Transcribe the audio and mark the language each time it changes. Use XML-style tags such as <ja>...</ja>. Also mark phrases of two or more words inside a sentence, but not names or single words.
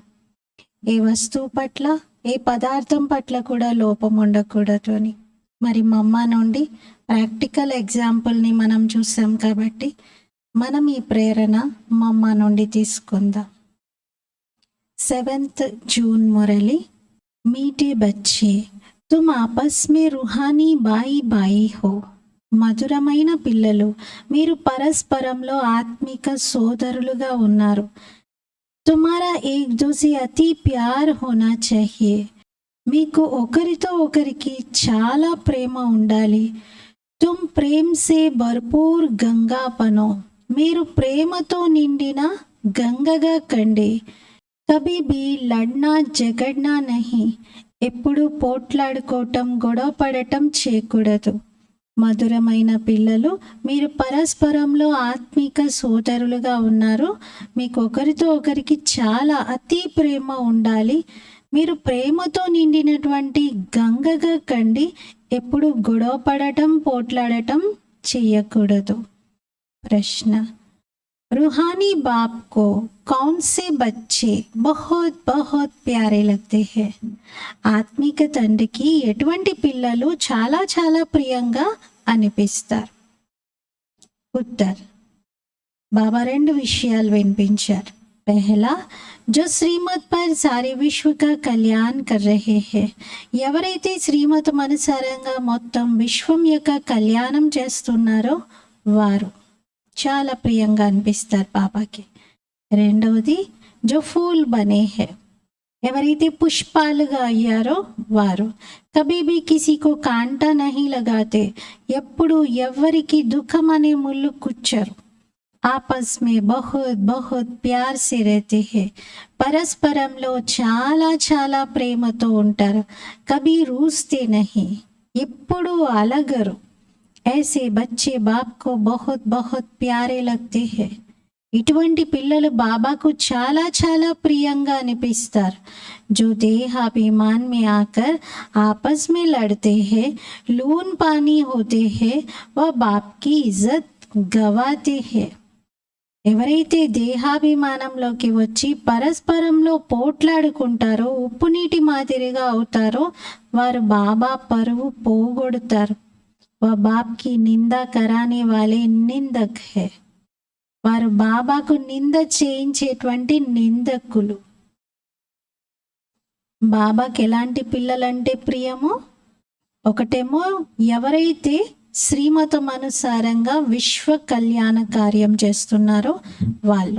<te>ఏ వస్తువు పట్ల, ఏ పదార్థం పట్ల కూడా లోపం ఉండకూడదు అని. మరి మా అమ్మ నుండి</te> <en>practical exampleని</en> <te>మనం చూసాం కాబట్టి మనం ఈ ప్రేరణ మా అమ్మ నుండి తీసుకుందాం.</te> <hi>7th जून मुरली। मीठे बच्चे, तुम आपस में रूहानी बाई बाई हो.</hi> <te>మధురమైన పిల్లలు, మీరు పరస్పరంలో ఆత్మిక సోదరులుగా ఉన్నారు.</te> <hi>तुमारा एक दूसे अति प्यार होना चाहिए.</hi> <te>మీకు ఒకరితో ఒకరికి చాలా ప్రేమ ఉండాలి.</te> <hi>तुम प्रेम से भरपूर गंगा पनो.</hi> <te>మీరు ప్రేమతో నిండిన గంగగా కండి.</te> <hi>कभी भी लड़ना झगड़ना नहीं.</hi> <te>ఎప్పుడు పోట్లాడుకోవటం, గొడవ పడటం చేయకూడదు. మధురమైన పిల్లలు, మీరు పరస్పరంలో ఆత్మిక సోదరులుగా ఉన్నారు. మీకు ఒకరితో ఒకరికి చాలా అతి ప్రేమ ఉండాలి. మీరు ప్రేమతో నిండినటువంటి గంగగా కండి. ఎప్పుడు గొడవ పడటం, పోట్లాడటం చెయ్యకూడదు.</te> <hi>ప్రశ్న, रूहानी बाप को कौन से बच्चे बहुत बहुत प्यारे लगते हैं?</hi> <te>ఆత్మిక తండ్రికి ఎటువంటి పిల్లలు చాలా చాలా ప్రియంగా అనిపిస్తారు? ఉత్తర్, బాబా 2 విషయాలు వినిపించారు.</te> <hi>పహలా, जो श्रीमत पर सारे विश्व का कल्याण कर रहे हैं.</hi> <te>ఎవరైతే శ్రీమతం అనుసారంగా మొత్తం విశ్వం యొక్క కళ్యాణం చేస్తున్నారో వారు చాలా ప్రియంగా అనిపిస్తారు బాబాకి. రెండవది,</te> <hi>जो फूल बने हे.</hi> <te>ఎవరైతే పుష్పాలుగా అయ్యారో వారు</te> <hi>कभीभी किसीको कांटा नहीं लगाते.</hi> <te>ఎప్పుడు ఎవ్వరికి దుఃఖం అనే ముళ్ళు కుచ్చరు.</te> <hi>आपस में बहुत बहुत प्यार से रहते हे.</hi> <te>పరస్పరంలో చాలా చాలా ప్రేమతో ఉంటారు.</te> <hi>कभी रूठते नहीं.</hi> <te>ఎప్పుడు అలగరు.</te> <hi>ऐसे बच्चे बाप को बहुत बहुत प्यारे लगते हैं.</hi> <te>ఇటువంటి పిల్లలు బాబాకు చాలా చాలా ప్రియంగా అనిపిస్తారు.</te> <hi>जो देहाभिमान में आकर आपस में लड़ते हैं, लून पानी होते हैं, वह बाप की इज्जत गवाते हैं.</hi> <te>ఎవరైతే దేహాభిమానంలోకి వచ్చి పరస్పరంలో పోట్లాడుకుంటారో, ఉప్పు నీటి మాదిరిగా అవుతారో వారు బాబా పరువు పోగొడతారు.</te> <hi>वह बाप की निंदा कराने वाले निंदक है.</hi> <te>వారు బాబాకు నింద చేయించేటువంటి నిందకులు. బాబాకి ఎలాంటి పిల్లలంటే ప్రియమో, ఒకటేమో ఎవరైతే శ్రీమతం అనుసారంగా విశ్వ కళ్యాణ కార్యం చేస్తున్నారో వాళ్ళు.</te>